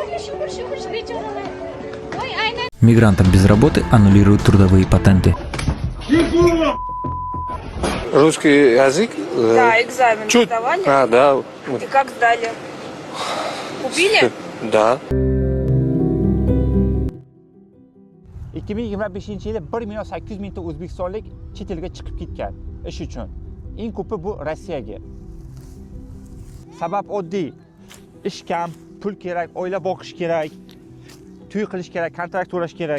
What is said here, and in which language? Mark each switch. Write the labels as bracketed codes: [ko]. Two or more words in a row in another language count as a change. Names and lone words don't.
[ru] Мигрантам без работы аннулируют трудовые патенты. Русский язык? Да, экзамен сдавали. Да. И как сдали? Купили? Да. [uz] 2025-yilda 1.800.000 ta o'zbekistonlik chet elga chiqib ketgan ish uchun. Eng ko'pi bu Rossiyaga. Sabab oddiy. Ish kam, pul kerak, oila boqish kerak, to'y qilish kerak, kontrakt to'lash kerak.